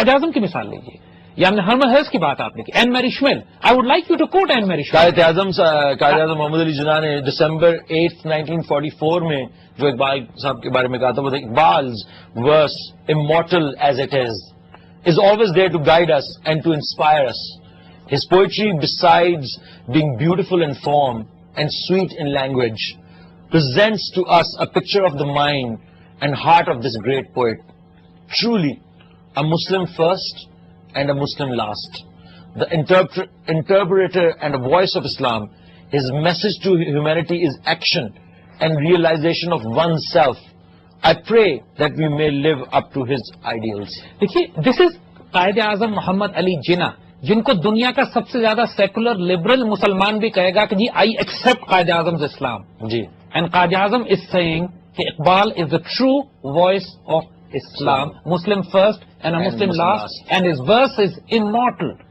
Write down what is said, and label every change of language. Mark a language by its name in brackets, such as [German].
[Urdu] قائد اعظم کی مثال لیجیے, یا ہرمن ہیلس کی بات آپ نے کی, این میری Shamil. [English] I would like you to quote Anne Marie Schimmel. [Urdu] قائد اعظم محمد علی جناح نے دسمبر 8 1944 میں جو اقبال صاحب کے بارے میں کہا تھا وہ اقبال's [English] verse immortal as it is always there to guide us and to inspire us. His poetry, besides being beautiful in form and sweet in language, presents to us a picture of the mind and heart of this great poet. Truly a Muslim first and a Muslim last, the interpreter and a voice of Islam. His message to humanity is action and realization of oneself. I pray that we may live up to his ideals. [Urdu] دیکھیے [English] this is [Urdu] قائد اعظم محمد علی جناح, جن کو دنیا کا سب سے زیادہ secular liberal مسلمان بھی کہے گا کہ جی [English] I accept [Urdu] Quaid Azam Islam. جی, [English] And Quaid Azam is saying کہ Iqbal is the true voice of Islam, Muslim first and a Muslim last, and his verse is immortal.